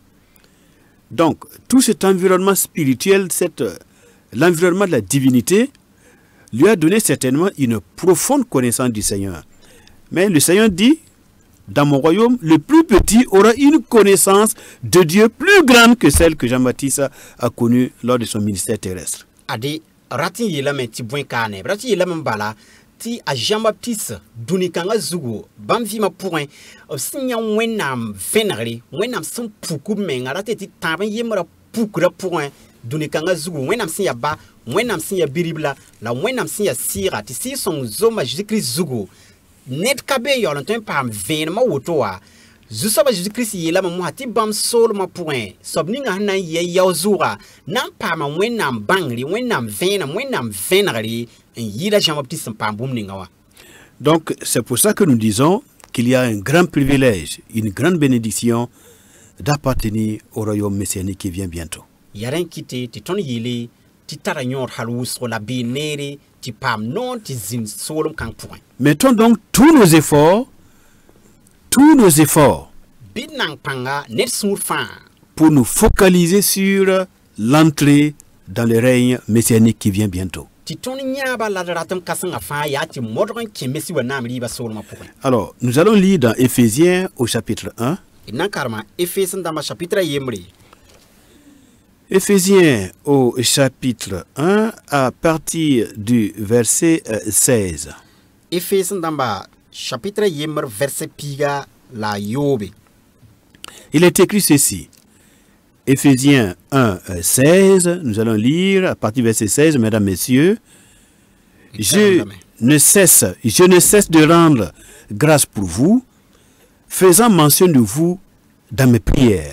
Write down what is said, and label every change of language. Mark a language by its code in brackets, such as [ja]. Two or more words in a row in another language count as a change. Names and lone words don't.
[fr] Donc, tout cet environnement spirituel, l'environnement de la divinité, lui a donné certainement une profonde connaissance du Seigneur. Mais le Seigneur dit, dans mon royaume, le plus petit aura une connaissance de Dieu plus grande que celle que Jean-Baptiste a connue lors de son ministère terrestre. [mos] Ade ratin yelame ti bõe kaane ratin yelame bala ti a Jean-Baptiste dũni kãngã zugu bãmb vɩɩmã pʋgẽ b sẽn yã wẽnnaam vẽnegre wẽnnaam sẽn puk b menga rata tɩ tãab n yembrã pukrã pʋgẽ dũni kãngã zugu wẽnnaam sẽn ya ba wẽnnaam sẽn ya biribla la wẽnnaam sẽn ya sɩɩga tɩ sɩɩg-sõng zoma Jésus-Kirist zugu ned ka be n yaool n tõe n paam vẽenemã woto wa zu-soaba Jésus-Kirist yeelame mosã tɩ bãmb soolmã pʋgẽ soab ninga sẽn na n yɩa yao zʋʋga na n paama wẽnnaam bãngre wẽnnaam vẽenem wẽnnaam vẽnegre n yɩɩda Jean-Baptiste n paam bũmb ninga wa. [fr] Donc, c'est pour ça que nous disons qu'il y a un grand privilège, une grande bénédiction d'appartenir au royaume messianique qui vient bientôt. [mos] Yaren kite tɩ tõnd yeele tɩ tara yõod hal wʋsgo la bee neere tɩ paam noon tɩ zĩnd soolem kãng pʋgẽ. [fr] Mettons donc tous nos efforts [mos] bɩ d nang pãnga ned sũur fãa [fr] pour nous focaliser sur l'entrée dans le règne messianique qui vient bientôt. [mos] tɩ tõnd yãaba la d ratem kãsengã fãa yaa tɩ modg n kẽ mesi wa naam rɩɩbã soolmã pʋgẽ. [fr] Alors, nous allons lire dans Éphésiens au chapitre 1. [mos] D nan karema Efes n dãmbã chapitre yembre. [fr] Éphésiens au chapitre 1 à partir du verset 16. [mos] Efes n dãmbã chapitre yembr verset piiga la yoobe. [fr] Il est écrit ceci. Éphésiens 1, 16, nous allons lire à partir du verset 16, mesdames, messieurs. Je ne cesse de rendre grâce pour vous, faisant mention de vous dans mes prières.